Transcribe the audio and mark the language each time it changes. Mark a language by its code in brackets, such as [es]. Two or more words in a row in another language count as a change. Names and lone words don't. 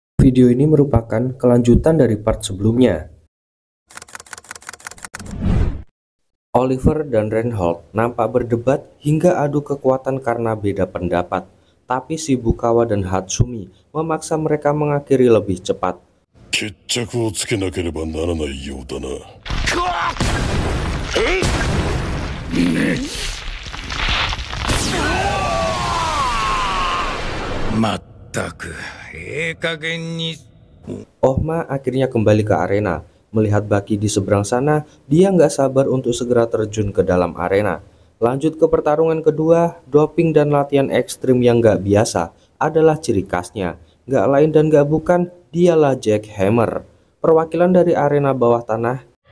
[id] Video ini merupakan kelanjutan dari part sebelumnya. Oliver dan Reinhold nampak berdebat hingga adu kekuatan karena beda pendapat, tapi Shibukawa dan Hatsumi memaksa mereka mengakhiri lebih cepat. [ja] 決着をつけなければならないようだな。まったく、加減に。 [id] Ohma akhirnya kembali ke arena. Melihat Baki di seberang sana, dia nggak sabar untuk segera terjun ke dalam arena. Lanjut ke pertarungan kedua, doping dan latihan ekstrim yang nggak biasa adalah ciri khasnya. Nggak lain dan nggak bukan, dialah Jack Hammer, perwakilan dari arena bawah tanah.